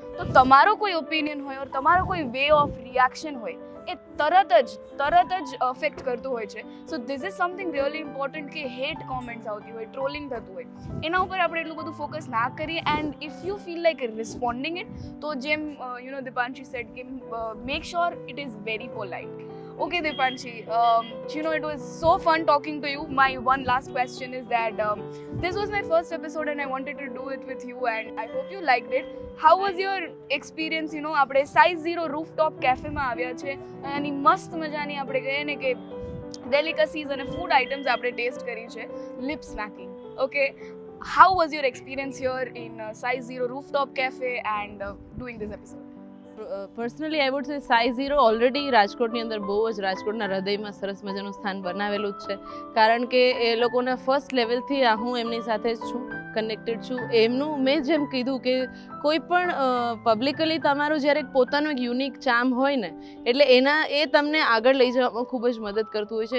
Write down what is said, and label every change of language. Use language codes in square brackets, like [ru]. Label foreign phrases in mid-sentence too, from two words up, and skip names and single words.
[gu] તો તમારો કોઈ ઓપિનિયન હોય, ઓર તમારો કોઈ [en] way of reaction [gu] હોય, એ તરત જ અફેક્ટ કરતું હોય છે. [en] so this is something really important [gu] કે [en] hate comments [gu] આવતી હોય, ટ્રોલિંગ થતું હોય, એના ઉપર આપણે એટલું બધું ફોકસ ના કરીએ. [en] and if you feel like responding it, [gu] તો જેમ દીપાંશી સેડ કે [en] make sure it is very polite. Okay, Dipanshi, it was so fun talking to you. My one last question is that this was my first episode and I wanted to do it with you and I hope you liked it. How was your experience? [gu] આપણે Size Zero Rooftop Cafe માં આવ્યા છે અને મસ્ત મજાની આપણે કહીએ ને કે ડેલિકસીઝ અને [en] food items [gu] આપણે ટેસ્ટ કરી છે. [en] lip smacking. ઓકે, how was your experience here in Size Zero Rooftop Cafe and doing this episode? personally I would say [gu] સાઇઝ ઝીરો ઓલરેડી રાજકોટની અંદર બહુ જ રાજકોટના હૃદયમાં સરસ મજાનું સ્થાન બનાવેલું જ છે, કારણ કે એ લોકોના ફર્સ્ટ લેવલથી હું એમની સાથે જ છું, કનેક્ટેડ છું. એમનું મેં જેમ કીધું કે કોઈ પણ પબ્લિકલી તમારું જ્યારે પોતાનું એક [en] unique charm [gu] હોય ને, એટલે એ તમને આગળ લઈ જવામાં ખૂબ જ મદદ કરતું હોય છે.